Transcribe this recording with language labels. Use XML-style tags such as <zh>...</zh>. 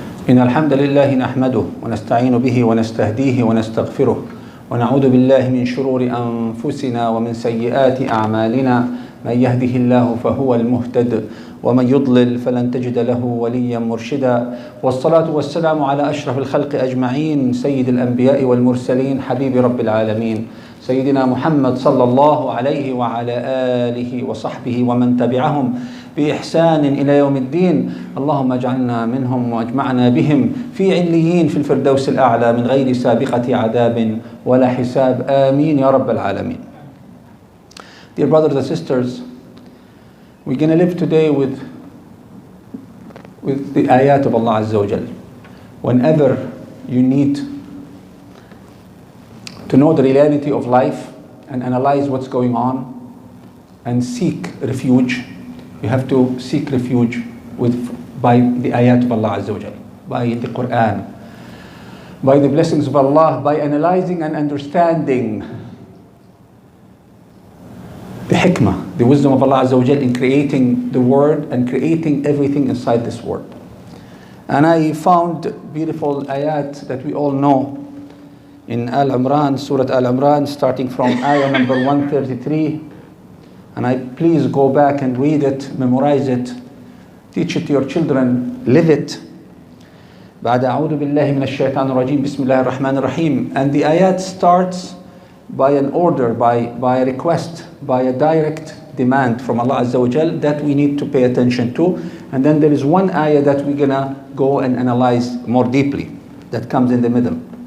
<ar>إن الحمد لله نحمده ونستعين به ونستهديه ونستغفره ونعوذ بالله من شرور أنفسنا ومن سيئات أعمالنا من يهده الله فهو المهتد ومن يضلل فلن تجد له وليا مرشدا والصلاة والسلام على أشرف الخلق أجمعين سيد الأنبياء والمرسلين حبيب رب العالمين سيدنا محمد صلى الله عليه وعلى آله وصحبه ومن تبعهم بإحسان إلى يوم الدين. اللهم اجعلنا منهم واجمعنا بهم في عليين في الفردوس الأعلى من غير سابقة عذاب ولا حساب آمين يا رب العالمين.</ar> <en>Dear brothers and sisters, we're going to live today with the ayat of Allah Azza wa Jal. Whenever you need to know the reality of life and analyze what's going on and seek refuge, you have to seek refuge by the ayat of Allah Azza wa Jal, by the Quran, by the blessings of Allah, by analyzing and understanding the hikmah, the wisdom of Allah Azza wa Jal in creating the world and creating everything inside this world. And I found beautiful ayat that we all know in Al-Imran, Surah Al-Imran, starting from ayah number 133. And I please go back and read it, memorize it, teach it to your children, live it.</en> <ar>بعد أعوذ بالله من الشيطان الرجيم بسم الله الرحمن الرحيم.</ar> <en>And the ayat starts by an order, by a request, by a direct demand from Allah Azza wa Jal that we need to pay attention to. And then there is one ayah that we're gonna go and analyze more deeply that comes in the middle.</en>